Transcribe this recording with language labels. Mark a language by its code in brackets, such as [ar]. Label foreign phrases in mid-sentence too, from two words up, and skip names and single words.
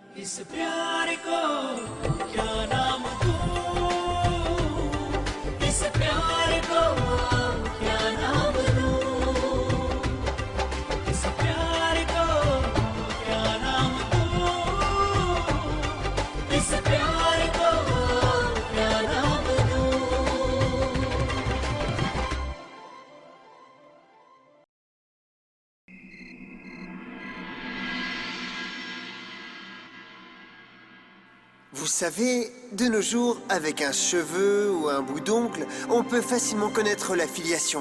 [hi] इस प्यार को क्या नाम दूं इस प्यार को क्या नाम दूं इस प्यार को क्या नाम दूं इस प्यार को क्या नाम दूं [fr] Vous savez, de nos jours, avec un cheveu ou un bout d'ongle, on peut facilement connaître la filiation.